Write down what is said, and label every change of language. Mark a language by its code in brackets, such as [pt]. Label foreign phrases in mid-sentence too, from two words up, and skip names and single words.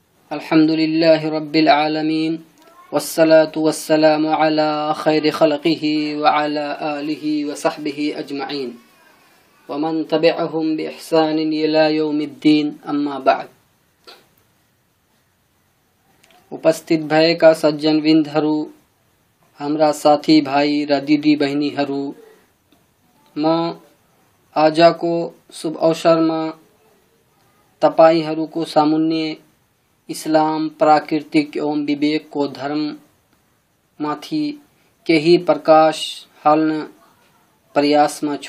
[ar] الحمدللہ رب العالمین والصلاة والسلام على خیر خلقہ وعلى آلہ وصحبہ اجمعین ومن تبعهم بإحسان إلى یوم الدین اما بعد. [ne] उपस्थित भएका सज्जनवृन्दहरू, हाम्रा साथी भाइ र दिदी बहिनीहरू, म आजको शुभ अवसरमा तपाईहरूको सामुन्ने इस्लाम, प्राकृतिक एवं विवेक को धर्म माथि केही प्रकाश हाल्न प्रयासमा छु.